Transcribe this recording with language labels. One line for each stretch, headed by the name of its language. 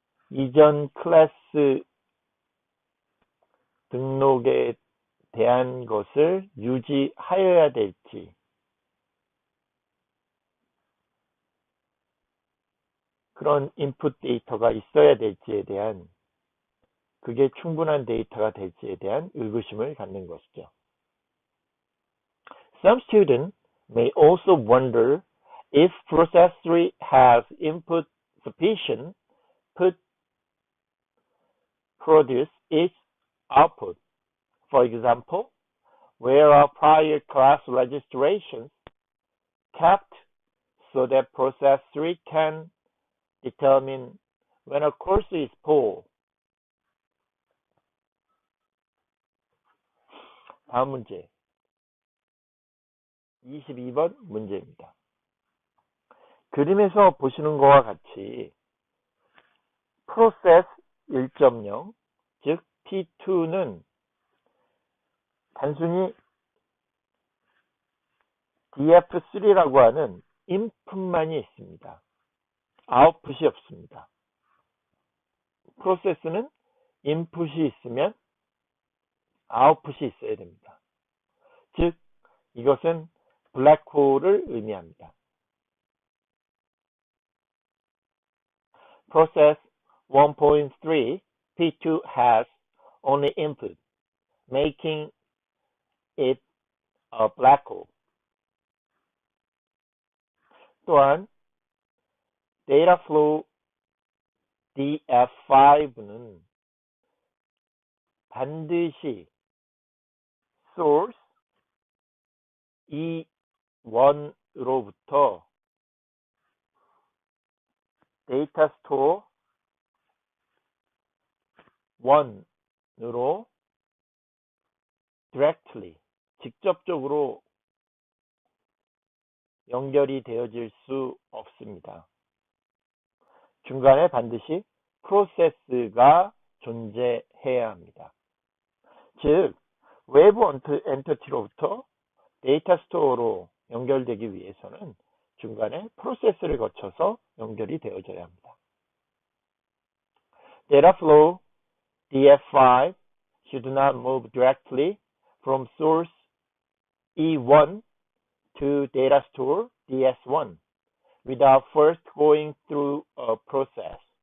Korean: 이전 클래스 등록에 대한 것을 유지하여야 될지, 그런 인풋 데이터가 있어야 될지에 대한, 그게 충분한 데이터가 될지에 대한 의구심을 갖는 것이죠.
English: Some students may also wonder if process 3 has input sufficient to produce its output. For example, where are prior class registrations kept so that process 3 can determine when a course is full.
Korean: 다음 문제 22번 문제입니다. 그림에서 보시는 것과 같이 프로세스 1.0 즉 P2는 단순히 DF3라고 하는 인풋만이 있습니다. 아웃풋이 없습니다. 프로세스는 인풋이 있으면 아웃풋이 있어야 됩니다. 즉 이것은 블랙홀을 의미합니다.
English: Process 1.3 P2 has only input, making it a black hole.
Korean: 또한 Data Flow DF5는 반드시 source E1으로부터 데이터 스토어 1으로 directly, 직접적으로 연결이 되어질 수 없습니다. 중간에 반드시 프로세스가 존재해야 합니다. 즉, 외부 엔티티로부터 데이터 스토어로 연결되기 위해서는 중간에 프로세스를 거쳐서 연결이 되어져야 합니다.
English: Data flow DF5 should not move directly from source E1 to data store DS1 without first going through a process.